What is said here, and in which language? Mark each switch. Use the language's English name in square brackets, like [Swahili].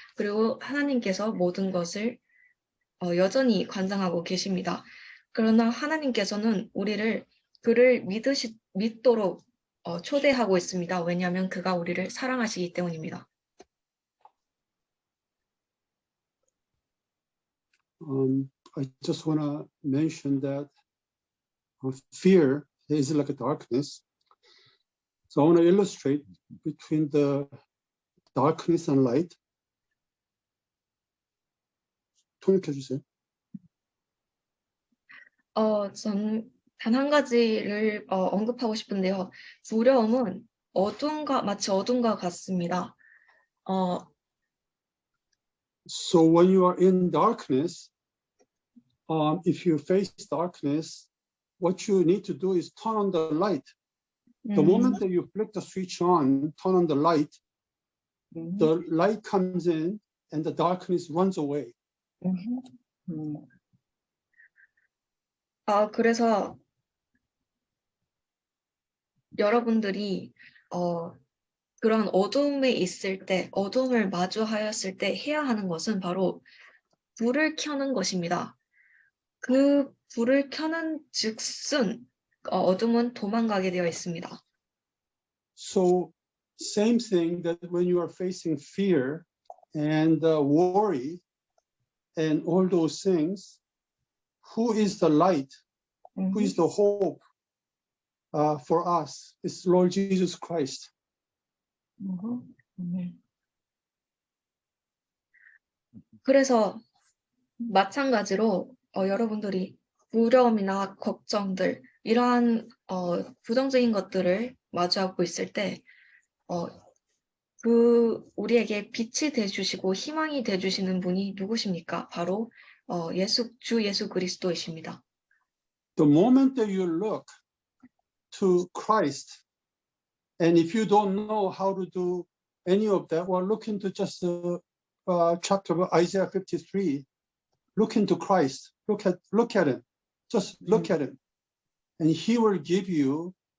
[Korean] 그리고 하나님께서 모든 것을 여전히 관장하고 계십니다. 그러나 하나님께서는 우리를 그를 믿도록 초대하고 있습니다. 왜냐하면 그가 우리를 사랑하시기 때문입니다. [English] I just want to mention that fear is like a darkness. So I want to illustrate between the darkness and light. [Korean] 통역해 주세요. 전 단 한 가지를 언급하고 싶은데요. 두려움은 마치 어둠과 같습니다. [English] So when you are in darkness, if you face darkness, what you need to do is turn on the light. The moment that you flick the switch on, turn on the light, the light comes in and the darkness runs away. [Korean] 그래서 여러분들이 그런 어두움에 있을 때, 어두움을 마주하였을 때 해야 하는 것은 바로 불을 켜는 것입니다. 그 불을 켜는 즉슨 어둠은 도망가게 되어 있습니다. [English] So same thing that when you are facing fear and worry and all those things, who is the light? Who is the hope for us? It's Lord Jesus Christ. [Korean] 그래서 마찬가지로 여러분들이 두려움이나 걱정들, 이러한 부정적인 것들을 마주하고 있을 때 우리에게 빛이 되주시고 희망이 되주시는 분이 누구십니까? 바로 주 예수 그리스도이십니다. [English] The moment that you look to Christ, and if you don't know how to do any of that, well, look into just chapter of Isaiah 53. Look into Christ. Look at him. Just look at him, and he will give you.